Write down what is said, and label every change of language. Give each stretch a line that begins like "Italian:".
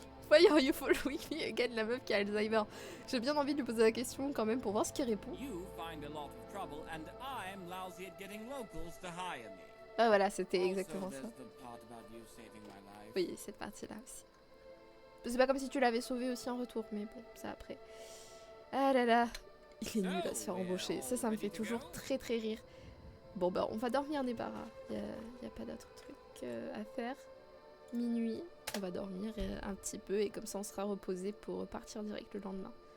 English: Why are you following me again,
French: la meuf qui a Alzheimer? J'ai bien envie de lui poser la question quand même pour voir ce qu'il répond.
English: You find a lot of trouble, and I'm lousy at getting locals to hire me.
French: Ah voilà, c'était
English: Also,
French: exactement ça.
English: there's the part about you saving my life.
French: Oui, cette partie-là aussi. C'est pas comme si tu l'avais sauvé aussi en retour, mais bon, ça après. Ah là là, il est nul à se faire embaucher. Ça me fait toujours très très rire. Bon bah, on va dormir des barras. Y a pas d'autre truc à faire. Minuit, on va dormir un petit peu et comme ça on sera reposé pour repartir direct le lendemain.